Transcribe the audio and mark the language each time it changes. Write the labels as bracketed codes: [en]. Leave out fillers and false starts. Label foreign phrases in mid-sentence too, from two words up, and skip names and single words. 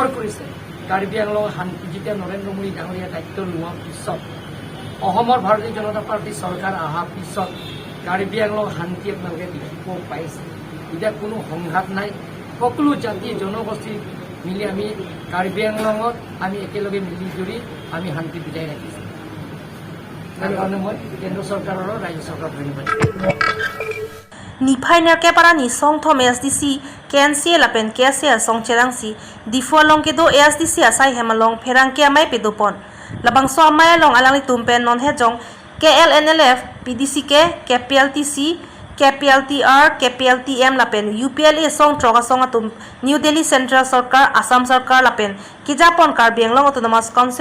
[as] কৰিছে কাৰ্বি আংলঙৰ শান্তি যেতিয়া নৰেন্দ্ৰ মোদী ডাঙৰীয়া দায়িত্ব লোৱাৰ পিছত অসমৰ ভাৰতীয় জনতা পাৰ্টী চৰকাৰ অহাৰ পিছত কাৰ্বি আংলং শান্তি আপোনালোকে দেখিব পাইছে এতিয়া কোনো সংঘাত নাই সকলো জাতি জনগোষ্ঠী মিলি আমি কাৰ্বি আংলঙত আমি একেলগে মিলিজুলি আমি শান্তি বজাই ৰাখিছোঁ তাৰ কাৰণে মই কেন্দ্ৰ চৰকাৰ আৰু ৰাজ্য চৰকাৰক ধন্যবাদ [mjw] Nipainer keparani song thom SDC KNC lapen KSA song cherangsi difualong kedo SDC asai hemalong pherang ke amai pedopon labang so amai long alang tumpen non hejong KLNLF PDCK KPLTC KPLTR KPLTM lapen UPLA song troga song atum New Delhi Central Sarkar Assam Sarkar lapen kijapon Karbi Anglong Autonomous Council